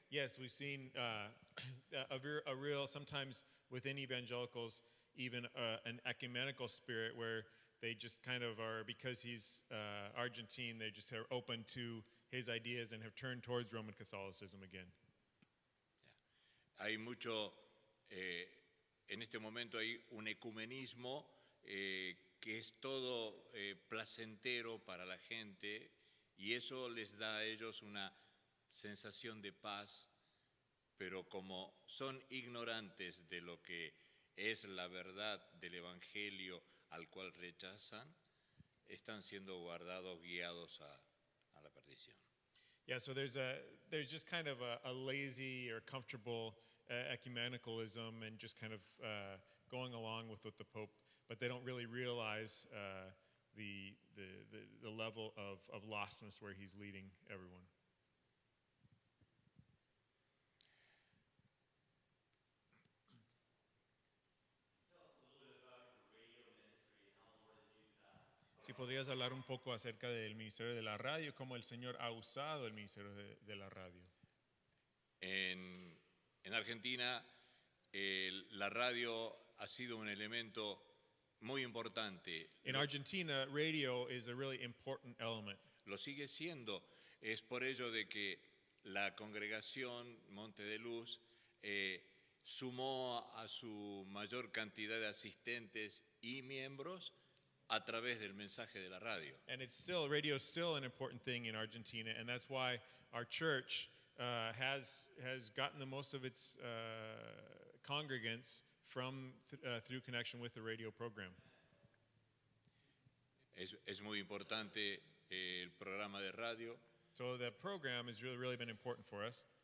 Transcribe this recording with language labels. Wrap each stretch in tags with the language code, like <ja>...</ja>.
<en>Yes, we've seen a real, sometimes within evangelicals, even an ecumenical spirit where they just kind of are, because he's Argentine, they just are open to his ideas and have turned towards Roman Catholicism again.</en> <es>hay mucho, en este momento hay un ecumenismo que es todo placentero para la gente y eso les da a ellos una sensación de paz, pero como son ignorantes de lo que es la verdad del Evangelio al cual rechazan, están siendo guardados, guiados a la perdición.</es> <en>Yeah, so there's just kind of a lazy or comfortable ecumenicalism and just kind of going along with what the Pope, but they don't really realize the level of lostness where he's leading everyone.</en> <es>Si podrías hablar un poco acerca del ministerio de la radio, cómo el Señor ha usado el ministerio de la radio. En Argentina, la radio ha sido un elemento muy importante.</es> <en>In Argentina, radio is a really important element.</en> <es>Lo sigue siendo. Es por ello de que la congregación Monte de Luz sumó a su mayor cantidad de asistentes y miembros a través del mensaje de la radio.</es> <en>And radio is still an important thing in Argentina, and that's why our church has gotten the most of its congregants from through connection with the radio program.</en> <es>Es muy importante el programa de radio</es> <en>So the program has really been important for us</en>